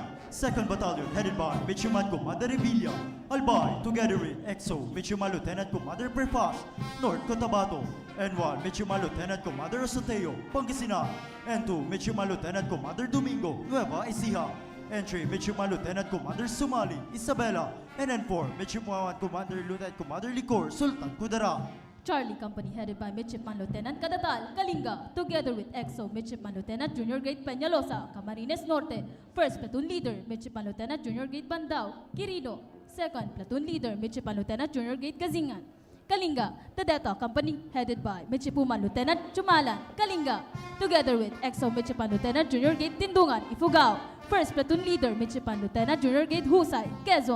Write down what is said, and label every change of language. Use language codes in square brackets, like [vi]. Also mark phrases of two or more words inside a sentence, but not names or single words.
[en] 2nd Battalion headed by Midshipman Commander Revilla, Albay, together with EXO Midshipman Lieutenant Commander Prefas, North Cotabato. N1 Midshipman Lieutenant Commander Osoteo, Pangasinan. N2 Midshipman Lieutenant Commander Domingo, Nueva Ecija. N3 Midshipman Lieutenant Commander Sumali, Isabela. And N4 Midshipman Commander Lieutenant Commander Licor, Sultan Kudara. Charlie Company, headed by Midshipman Lieutenant Cadatal, Kalinga, together with EXO Midshipman Lieutenant Junior Grade Peñalosa, Camarines Norte. 1st Platoon Leader, Midshipman Lieutenant Junior Grade Bandao, Quirino. 2nd Platoon Leader, Midshipman Lieutenant Junior Grade Gazingan, Kalinga. The Delta Company, headed by Midshipman Lieutenant Chumalan, Kalinga, together with EXO Midshipman Lieutenant Junior Grade Tindungan, Ifugao. 1st Platoon Leader, Midshipman Lieutenant Junior Grade Husay, Quezon.